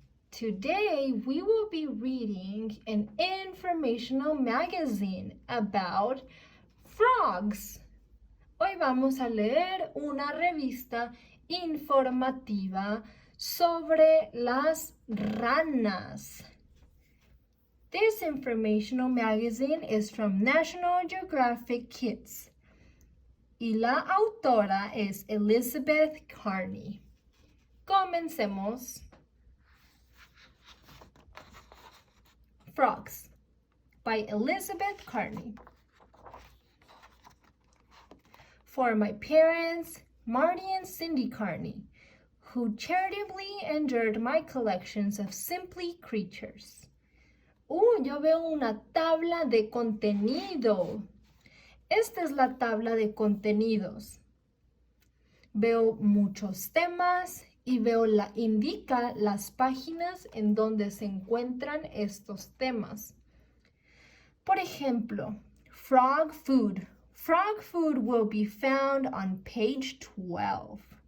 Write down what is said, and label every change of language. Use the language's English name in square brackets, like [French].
[English] Today we will be reading an informational magazine about frogs. [Spanish] Hoy vamos a leer una revista informativa sobre las ranas. [English] This informational magazine is from National Geographic Kids. [Spanish] Y la autora es Elizabeth Carney. Comencemos. [English] Frogs by Elizabeth Carney. For my parents, Marty and Cindy Carney, who charitably endured my collections of simply creatures. [Spanish] Yo veo una tabla de contenido. Esta es la tabla de contenidos. Veo muchos temas y indica las páginas en donde se encuentran estos temas. Por ejemplo, [English] frog food. Frog food will be found on page 12.